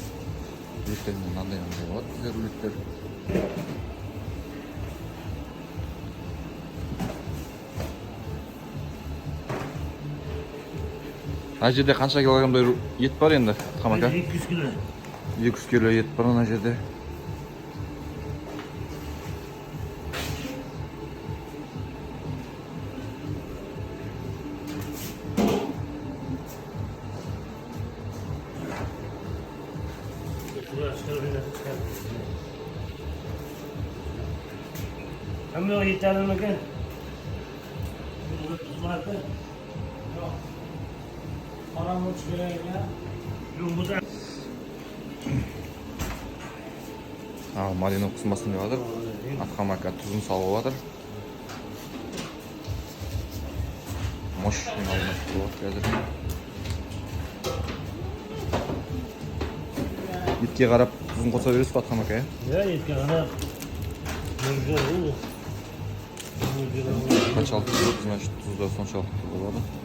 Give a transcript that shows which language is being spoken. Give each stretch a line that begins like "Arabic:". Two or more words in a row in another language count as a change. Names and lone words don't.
Kazakh: Рулеттермен мынандай болады бізде рулеттер. Ана жерде қанша килограммдай ет бар енді, Атқамака? 200 кило. 200 кило ет бар ана жерде.
Turkish: Ama o yeterli mi ki? Paramı çıkarayım ya. Yumurta.
Kazakh: Мариновкасын басын деп жатыр. Атқамака тұзын салып жатыр.
Russian: Мощный мариновка
Kazakh: болады қазір. Етке қарап тұзын қоса бересіз ба Атқамака?
Turkish: Ya etke kadar. Güzel olur.
Kazakh: Қаншалықты тұз, значит тұз да соншалықты болады.